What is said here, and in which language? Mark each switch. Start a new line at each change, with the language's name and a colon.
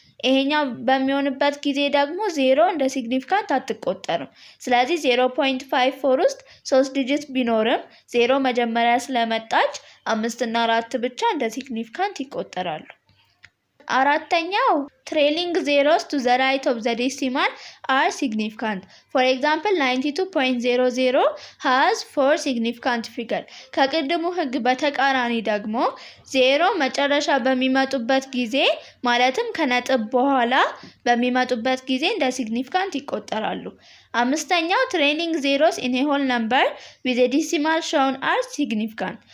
Amharic: ይሄኛው በሚሆንበት ጊዜ ደግሞ 0 እንደ ሲግኒፊካንት አትቆጠርም። ስለዚህ 0.54 ውስጥ 3 ዲጂት ቢኖርም 0 መጀመሪያ ስለመጣች 5 እና 4 ብቻ እንደ ሲግኒፊካንት ይቆጠራሉ። አራተኛው
English: trailing zeros to the right of the decimal are significant. For example, 92.00 has 4 significant figures.
Amharic: ከቅድሙ ህግ በተቃራኒ ደግሞ 0 መጨረሻ በሚመጡበት ጊዜ ማለትም ከነጥብ በኋላ በሚመጡበት ጊዜ እንደ ሲግኒፊካንት ይቆጠራሉ። አምስተኛው
English: trailing zeros in a whole number with a decimal shown are significant.